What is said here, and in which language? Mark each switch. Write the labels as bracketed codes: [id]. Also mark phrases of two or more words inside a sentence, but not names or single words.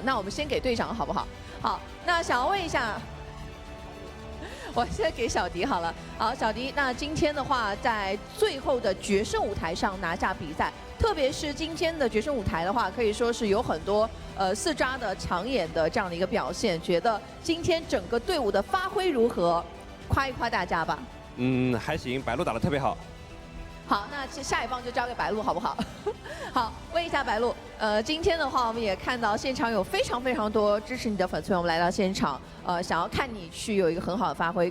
[zh] 那我們先給隊長好不好？好，那想要問一下。我先給小迪好了。好，小迪，那今天的話，在最後的決勝舞台上拿下比賽，特別是今天的決勝舞台的話，可以說是有很多四抓的搶眼的這樣的一個表現。覺得今天整個隊伍的發揮如何？誇一誇大家吧。還行，白鹿打得特別好。好，那下一棒就交給白鹿好不好？好，問一下白鹿，今天的話，我們也看到現場有非常非常多支持你的粉絲們，我們來到現場，想要看你去有一個很好的發揮。